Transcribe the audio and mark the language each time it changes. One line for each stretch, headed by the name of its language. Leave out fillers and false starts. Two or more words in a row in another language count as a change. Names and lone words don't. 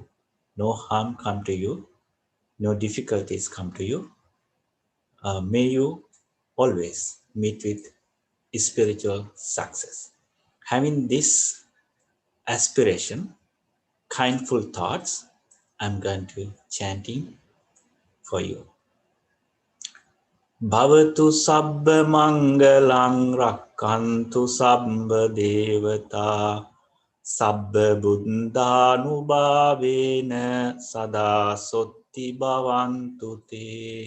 English: No harm come to you, no difficulties come to you. May you always meet with spiritual success. Having this aspiration, kindful thoughts, I'm going to chanting for you.
Pali: Bhavatu sabba mangalang rakkantu sabba devata sabba buddhanubhavena sada sotti bhavantu te.